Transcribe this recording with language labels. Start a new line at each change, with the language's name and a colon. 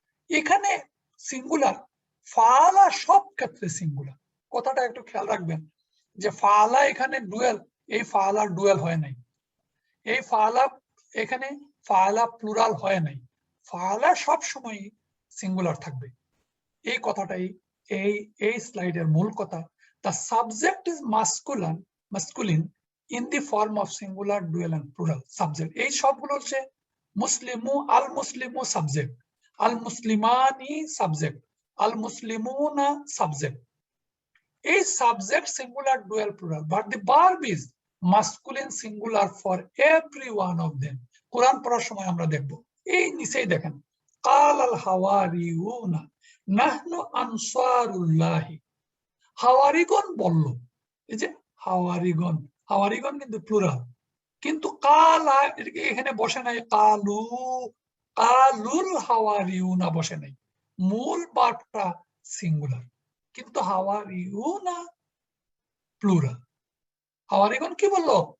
Bangla: এখানে সিঙ্গুলার, ফালা সব ক্ষেত্রে সিঙ্গুলার, কথাটা একটু খেয়াল রাখবেন যে ফালা এখানে ডুয়েল, এই ফালা ডুয়েল হয় নাই, এই ফালা এখানে ফালা প্লুরাল হয় নাই, ফালা সব সময় সিঙ্গুলার থাকবে। এই কথাটাই এই স্লাইডের মূল কথা।
English: The subject is masculine in the form of singular, dual and plural subject.
Bangla: এই সবগুলো হচ্ছে মুসলিমু, আল মুসলিমু সাবজেক্ট, আল মুসলিমানি সাবজেক্ট, আল মুসলিমুনা সাবজেক্ট। এই subject singular, dual, plural,
English: but the verb is masculine singular for every one of them.
Bangla: কোরআন পড়ার সময় আমরা দেখব, এই নিচেই দেখেন
Arabic: কাল আল হাওয়ারিউনা নাহনু আনসারুল্লাহি,
Bangla: হাওয়ারিগণ বলল। এই যে হাওয়ারিগণ, হাওয়ারিগণ কিন্তু প্লুরাল, কিন্তু কালা এখানে বসে নাই, কালু, কালুল হাওয়ারিউনা বসে নাই, মূল ভার্বটা সিঙ্গুলার, কিন্তু হাওয়ারিউনা প্লুরাল। হাওয়ারিগণ কি বলল?